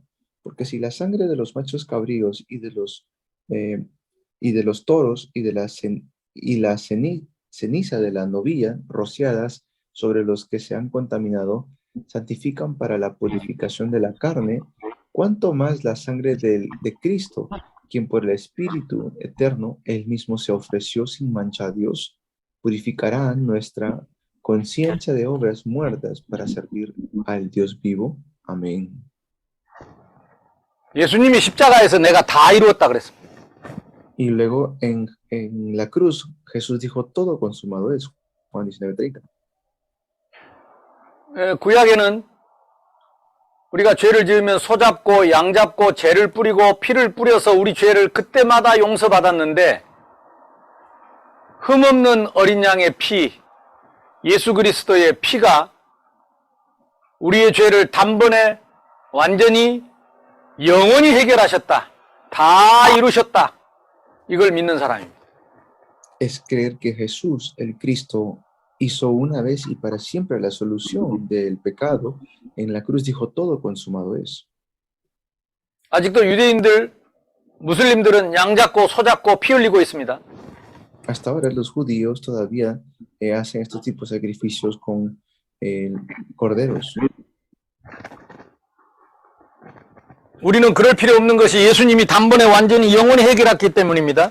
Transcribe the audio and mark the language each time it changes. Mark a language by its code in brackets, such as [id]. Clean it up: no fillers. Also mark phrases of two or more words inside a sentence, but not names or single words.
[es] Porque si la sangre de los machos cabríos y de los toros y la ceniza de la novilla rociadas sobre los que se han contaminado, santifican para la purificación de la carne, cuanto más la sangre de Cristo, quien por el Espíritu eterno él mismo se ofreció sin mancha a Dios, purificará nuestra conciencia de obras muertas para servir al Dios vivo. Amén. [ko] 예수님이 십자가에서 내가 다 이루었다 그랬습니다. [es] Y luego en la cruz Jesús dijo todo consumado es. Juan 19:30. [ko] 구약에는 우리가 죄를 지으면 소 잡고 양 잡고 죄를 뿌리고 피를 뿌려서 우리 죄를 그때마다 용서받았는데 흠없는 어린 양의 피, 예수 그리스도의 피가 우리의 죄를 단번에 완전히 영원히 해결하셨다. 다 이루셨다. 이걸 믿는 사람입니다. [es] Es creer que Jesús, el Cristo, hizo una vez y para siempre la solución del pecado. En la cruz dijo todo consumado es. [ko] 아직도 유대인들, 무슬림들은 양 잡고 소 잡고 피 흘리고 있습니다. [es] Hasta ahora los judíos todavía hacen estos tipos de sacrificios con corderos. [ko] 우리는 그럴 필요 없는 것이 예수님이 단번에 완전히 영원히 해결했기 때문입니다.